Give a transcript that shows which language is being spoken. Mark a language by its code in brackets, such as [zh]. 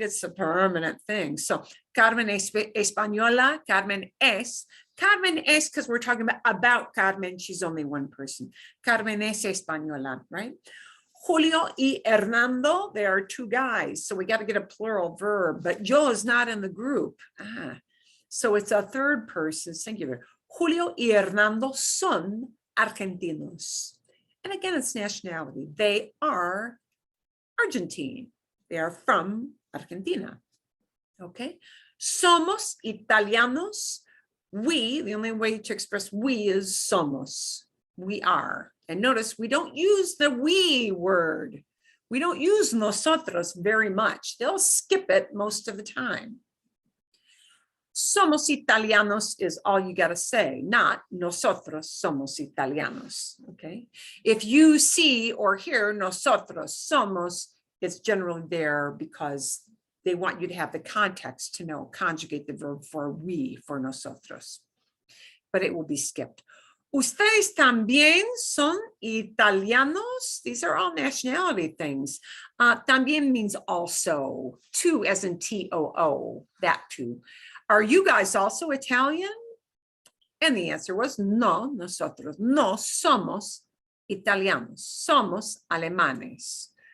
[en] It's a permanent thing. So [es] Carmen es española, Carmen es [en] because we're talking about Carmen. She's only one person. [es] Carmen es española, [en] right? Julio y Hernando, they are two guys. So we got to get a plural verb, but yo is not in the group. So it's a third person singular. [es] Julio y Hernando son argentinos. [en] And again, it's nationality. They are Argentine. They are from Argentina. Okay. [es] Somos italianos. [en] We, the only way to express we is somos. We are. And notice we don't use the we word. We don't use nosotros very much. They'll skip it most of the time. [es] Somos italianos [en] is all you got to say, not [es] nosotros somos italianos, [en] okay? If you see or hear [es] nosotros somos, [en] it's generally there because they want you to have the context to know, conjugate the verb for we, for nosotros, but it will be skipped. [es] Ustedes también son italianos. [en] These are all nationality things. [es] También [en] means also, too, as in T-O-O, that too. Are you guys also Italian? And the answer was no, [es] nosotros no somos italianos, somos alemanes.